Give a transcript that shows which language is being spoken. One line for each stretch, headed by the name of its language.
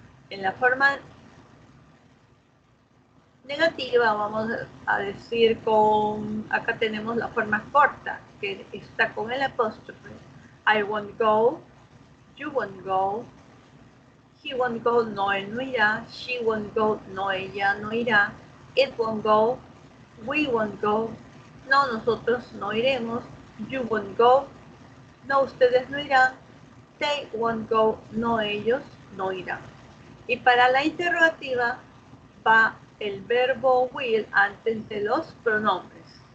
Spanish: En la forma negativa vamos a decir con, acá tenemos la forma corta, que está con el apóstrofe.
English: I won't go, you won't go,
Spanish: he won't go, no, él no irá,
English: she won't go,
Spanish: no, ella no irá,
English: it won't go, we won't go,
Spanish: no, nosotros no iremos,
English: you won't go,
Spanish: no, ustedes no irán,
English: they won't go,
Spanish: no, ellos no irán. Y para la interrogativa va el verbo will antes de los pronombres.